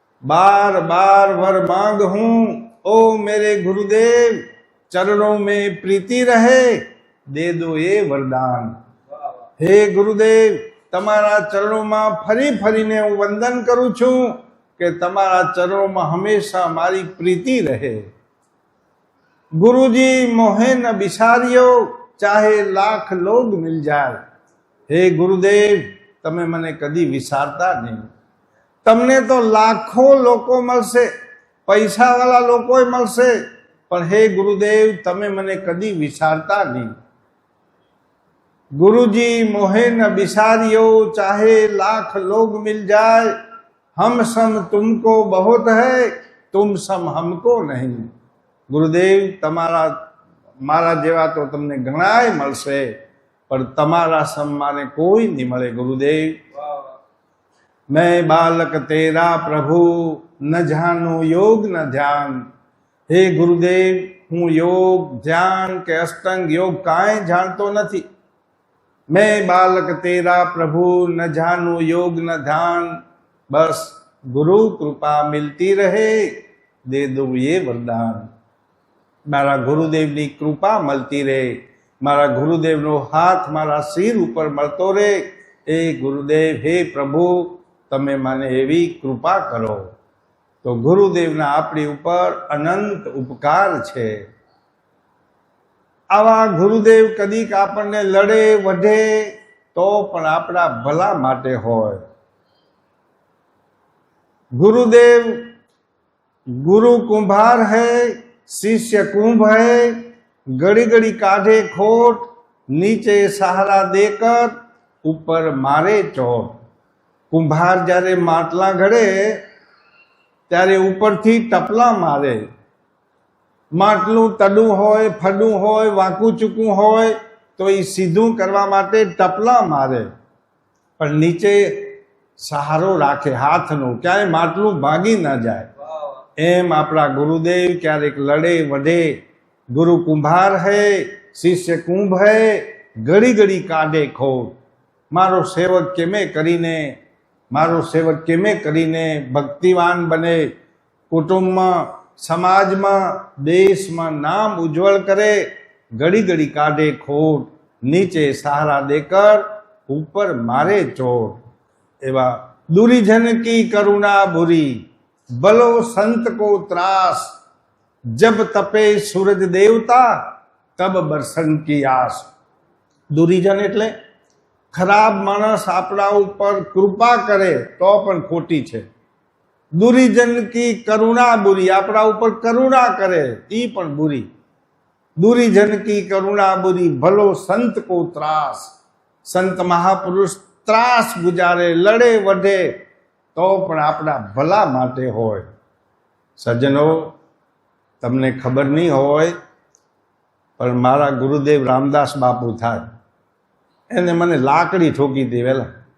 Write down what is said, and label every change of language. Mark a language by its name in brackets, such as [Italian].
[Hindi] बार बार वर मांग हूं, ओ मेरे गुरुदेव चरणों में प्रीति रहे, दे दो ये वरदान. हे गुरुदेव, [Gujarati] તમારા ચરણોમાં ફરી ફરીને હું વંદન કરું છું કે તમારા ચરણોમાં હંમેશા મારી પ્રીતિ રહે. [Hindi] ગુરુજી મોહે ન બિસાર્યો, ચાહે લાખ લોગ મિલ જાય. [Gujarati] હે ગુરુદેવ, તમે મને કદી વિસારતા નહીં. તમને તો લાખો લોકો મળશે, પૈસાવાળા લોકો મળશે, પણ હે ગુરુદેવ, તમે મને કદી વિસારતા નહીં. [Hindi] गुरुजी मोहे न बिसारियो, चाहे लाख लोग मिल जाए, हम सम तुमको बहुत है, तुम सम हमको नहीं. [Gujarati] गुरुदेव, તમારા મારા જેવા તો તમને ઘણાય મળશે, પણ તમારા સમ માને કોઈ નહીં મળે. [Hindi] ગુરુદેવ, मैं बालक तेरा प्रभु, न जानो योग न ध्यान. [Gujarati] हे गुरुदेव, હું યોગ ધ્યાન કે અષ્ટાંગ યોગ કાંઈ જાણતો નથી. [Hindi] मैं बालक तेरा प्रभु, न जानू योग न ध्यान. बस गुरु कृपा मिलती रहे, दे दो ये वरदान. [Gujarati] મારા ગુરુદેવની કૃપા મળતી રહે, મારા ગુરુદેવનો હાથ મારા શિર ઉપર મળતો રહે. એ ગુરુદેવ, હે પ્રભુ, તમે મને એવી કૃપા કરો. તો ગુરુદેવના આપણી ઉપર અનંત ઉપકાર છે. આવા ગુરુદેવ કદીક આપણને લડે વઢે તો પણ આપણા ભલા માટે હોય. [Hindi] गुरुदेव गुरु कुंभार है, शिष्य कुंभ है. घड़ी घड़ी काढ़े खोट, नीचे सहारा देकर ऊपर मारे चोट. [Gujarati] कुंभार જ્યારે માટલા ઘડે ત્યારે ઉપરથી ટપલા મારે. માટલું તડું હોય, ફડું હોય, વાંકું ચૂકું હોય તો એ સીધું કરવા માટે ટપલા મારે, પણ નીચે સહારો રાખે હાથનો, ક્યાંય માટલું ભાગી ન જાય. એમ આપણા ગુરુદેવ ક્યારેક લડે વઢે. [Hindi] ગુરુ કુંભાર હૈ, શિષ્ય કુંભ હૈ, ઘડી ઘડી કાઢે ખોટ. [Gujarati] મારો સેવક કેમે કરીને, મારો સેવક કેમે કરીને ભક્તિવાન બને, કુટુંબમાં, સમાજમાં, દેશમાં નામ ઉજ્જવળ કરે. [Hindi] ઘડી ઘડી કાઢે ખોટ, નીચે સહારા દેકર ઉપર મારે ચોટ. એવા दुरीजन की करुणा बुरी, बलो संत को त्रास. जब तपे सूरज देवता, तब बरसन की आस. [Gujarati] दुरीजन એટલે ખરાબ માણસ આપણા ઉપર કૃપા કરે તો પણ ખોટી છે. [Hindi] दुरीजन की करुणा बुरी, [Gujarati] આપણા ઉપર કરુણા કરે એ પણ બુરી. [Hindi] दुरीजन की करुणा बुरी, भलो संत को त्रास. [Gujarati] संत महापुरुष ત્રાસ ગુજારે, લડે વઢે તો પણ આપણા ભલા માટે હોય. સજ્જનો, તમને ખબર નહીં હોય પણ મારા ગુરુદેવ રામદાસ બાપુ થાય, એને મને લાકડી ઠોકી હતી વહેલા.